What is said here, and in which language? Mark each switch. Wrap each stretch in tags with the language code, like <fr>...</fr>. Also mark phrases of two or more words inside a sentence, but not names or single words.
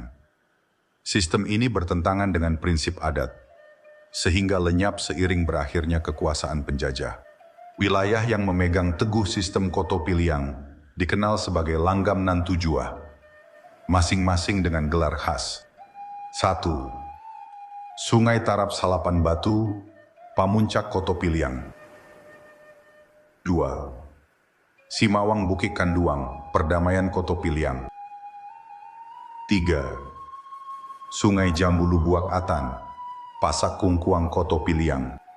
<id>Sistem ini bertentangan dengan prinsip adat, sehingga lenyap seiring berakhirnya kekuasaan penjajah. Wilayah yang memegang teguh sistem Koto Piliang dikenal sebagai Langgam nan Tujuah, masing-masing dengan gelar khas. 1. Sungai Tarap Salapan Batu, Pamuncak Koto Piliang. 2. Simawang Bukit Kanduang, Perdamaian Koto Piliang. 3. Sungai Jambu Lubuak Atan, Pasak Kungkuang Koto Piliang.</id>